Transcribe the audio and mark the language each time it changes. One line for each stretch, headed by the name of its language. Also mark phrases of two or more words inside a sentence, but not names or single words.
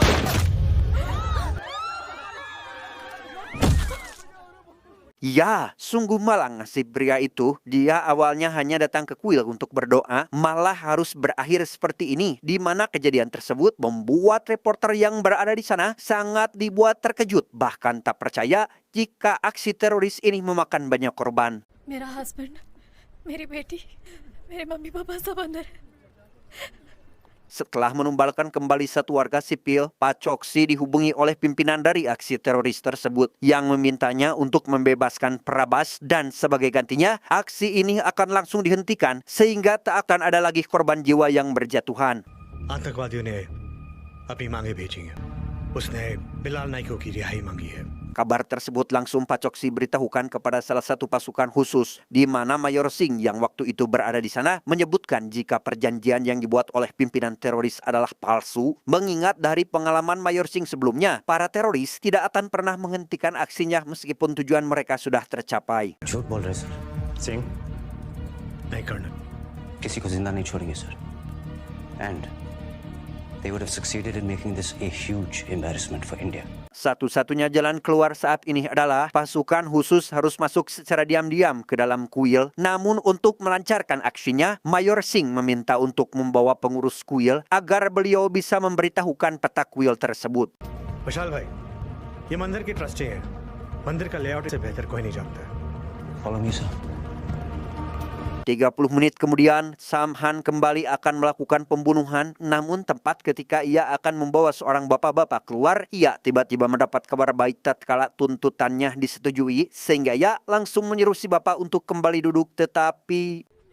Indonesian: Ya, sungguh malang nasib pria itu. Dia awalnya hanya datang ke kuil untuk berdoa, malah harus berakhir seperti ini, di mana kejadian tersebut membuat reporter yang berada di sana sangat dibuat terkejut, bahkan tak percaya jika aksi teroris ini memakan banyak korban.
Hindi: मेरा हस्बैंड, मेरी बेटी, मेरे मम्मी पापा सब अंदर है.
Indonesian: Setelah menumbalkan kembali satu warga sipil, Pak Choksi dihubungi oleh pimpinan dari aksi teroris tersebut yang memintanya untuk membebaskan Prabas, dan sebagai gantinya, aksi ini akan langsung dihentikan sehingga tak akan ada lagi korban jiwa yang berjatuhan.
Hindi: आतंकवादियों ने अपनी मांगे भेजी हैं। उसने बिलाल नाइको की रिहाई मांगी है।
Indonesian: Kabar tersebut langsung Pak Choksi beritahukan kepada salah satu pasukan khusus di mana Mayor Singh yang waktu itu berada di sana menyebutkan jika perjanjian yang dibuat oleh pimpinan teroris adalah palsu, mengingat dari pengalaman Mayor Singh sebelumnya, para teroris tidak akan pernah menghentikan aksinya meskipun tujuan mereka sudah tercapai.
Hindi: झूठ बोल रहे सर। सिंह नहीं करना। किसी को जिंदा नहीं छोड़ेंगे सर।
English: And they would have succeeded in making this a huge embarrassment for India.
Indonesian: Satu-satunya jalan keluar saat ini adalah pasukan khusus harus masuk secara diam-diam ke dalam kuil. Namun untuk melancarkan aksinya, Mayor Singh meminta untuk membawa pengurus kuil agar beliau bisa memberitahukan peta kuil tersebut.
Hindi: विशाल भाई, ये मंदिर की ट्रस्टी है। मंदिर का लेआउट से बेहतर कोई नहीं जानता।
English: Follow me, sir.
Indonesian: 30 menit kemudian, Samhan kembali akan melakukan pembunuhan, namun tepat ketika ia akan membawa seorang bapak-bapak keluar, ia tiba-tiba mendapat kabar baik tatkala tuntutannya disetujui, sehingga ia langsung menyuruh si bapak untuk kembali duduk, tetapi